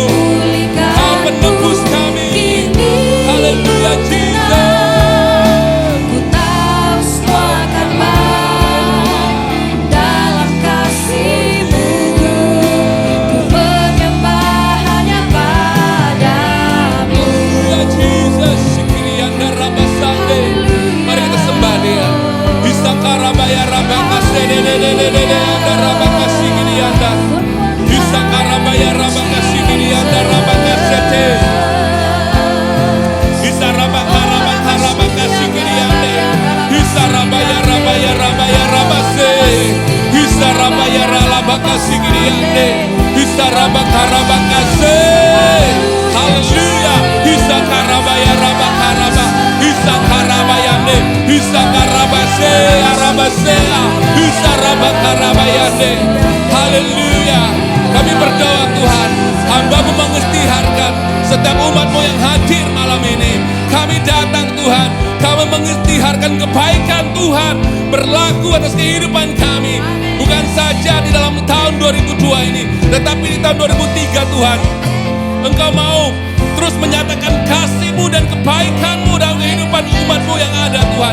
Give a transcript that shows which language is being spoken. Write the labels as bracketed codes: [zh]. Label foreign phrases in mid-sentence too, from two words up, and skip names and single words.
[id] Kau penebus kami. Haleluya Jesus. Ku tahu semua akan baik dalam kasih-Mu. Ku menyembah hanya padamu. Haleluya Jesus. Sikirianda rabasande. Mari kita sembah Dia. Hisakarabaya rabakasedededededede rabakasikirianda. Hisakarabaya rabakasikirianda rabakasete. Hisarabakarabakasikiriande. Hisarabaya rabaya rabaya rabase. Hisarabaya rabakasikiriande. Hisarabakarabakase. Haleluya. Hisakarabaya rabakaraba. Hisakarabayande. Hisakarabase arabasea. Hisarabakarabayande. Haleluya. Kami berdoa Tuhan, hamba-Mu mengisytiharkan setiap umat-Mu yang hadir malam ini. Kami datang Tuhan, kami mengisytiharkan kebaikan Tuhan berlaku atas kehidupan kami. Bukan saja di dalam tahun 2002 ini, tetapi di tahun 2003 Tuhan, Engkau mau terus menyatakan kasih-Mu dan kebaikan-Mu dalam kehidupan umat-Mu yang ada Tuhan.